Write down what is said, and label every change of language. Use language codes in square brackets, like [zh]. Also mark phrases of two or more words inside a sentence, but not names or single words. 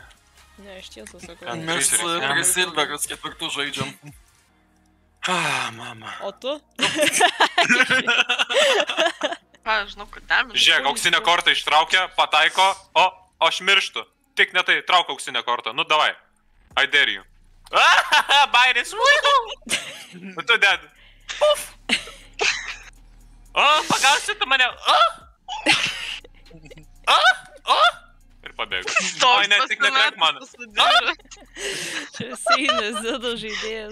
[lt] Ne, iš tiesų sakau. Mes prie Silveras ketvirtų žaidžiam. Mama. O tu? Ką, žinau, kad damage. Žiūrėk, auksinę kortą ištraukia, pataiko, o aš mirštu. Tik ne tai, trauk auksinę kortą, nu davai. [en] I dare you. [lt] Bairis, tu dead. O, pagausi tu mane. Ir pabėgo. Oi, ne, tik netrenk man. Čia Seinis, Zido žaidėjas.